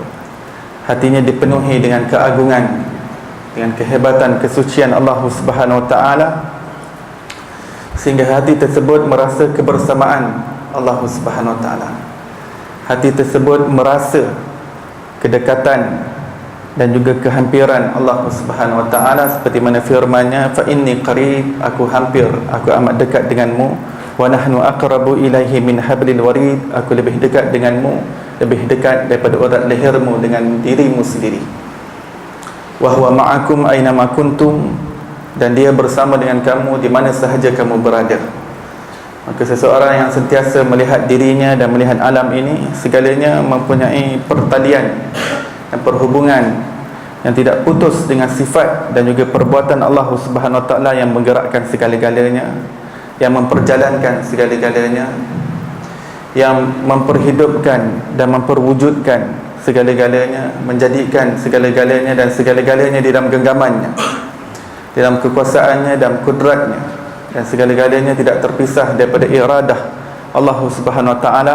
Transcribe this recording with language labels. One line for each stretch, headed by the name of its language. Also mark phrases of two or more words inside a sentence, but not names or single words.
Malay: Hatinya dipenuhi dengan keagungan, dengan kehebatan, kesucian Allah
Arabic: سبحانه وتعالى,
Malay: sehingga hati tersebut merasa kebersamaan Allah Subhanahu wa taala. Hati tersebut merasa kedekatan dan juga kehampiran Allah
Arabic: سبحانه وتعالى,
Malay: seperti mana firman-Nya,
Arabic: فإني قريب,
Malay: aku hampir, aku amat dekat denganmu,
Arabic: ونحن أقرب إليه من حبل الوريد,
Malay: aku lebih dekat denganmu, lebih dekat daripada urat lehermu dengan dirimu sendiri.
Arabic: وهو معكم أين ما كنتم,
Malay: dan dia bersama dengan kamu di mana sahaja kamu berada. Maka seseorang yang sentiasa melihat dirinya dan melihat alam ini, segalanya mempunyai pertalian dan perhubungan yang tidak putus dengan sifat dan juga perbuatan Allah
Arabic: سبحانه وتعالى
Malay: yang menggerakkan segala-galanya, yang memperjalankan segala-galanya, yang memperhidupkan dan memperwujudkan segala-galanya, menjadikan segala-galanya dan segala-galanya di dalam genggamannya, di dalam kekuasaannya dan kudratnya, dan segala-galanya tidak terpisah daripada iradah Allah
Arabic: سبحانه وتعالى.